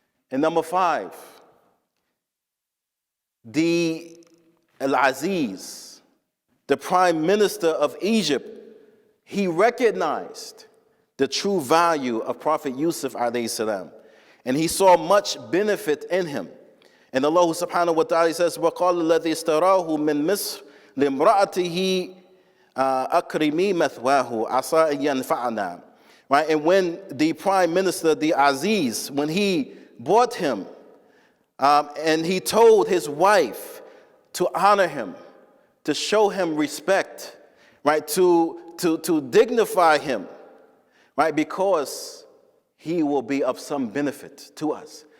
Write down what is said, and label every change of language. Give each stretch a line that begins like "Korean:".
English: And number five, the Al-Aziz, the Prime Minister of Egypt, he recognized the true value of Prophet Yusuf alayhi salam, and he saw much benefit in him. And Allah subhanahu wa ta'ala says,
Arabic: وَقَالَ الَّذِي اسْتَرَاهُ مِن مِصْرٍ لِامْرَأَتِهِ أَكْرِمِي مَثْوَاهُ عَسَىٰ أَن يَنْفَعَنَا.
English: Right? And when the Prime Minister, the Aziz, when he bought him, and he told his wife to honor him, to show him respect, right, to dignify him, right, because he will be of some benefit to us.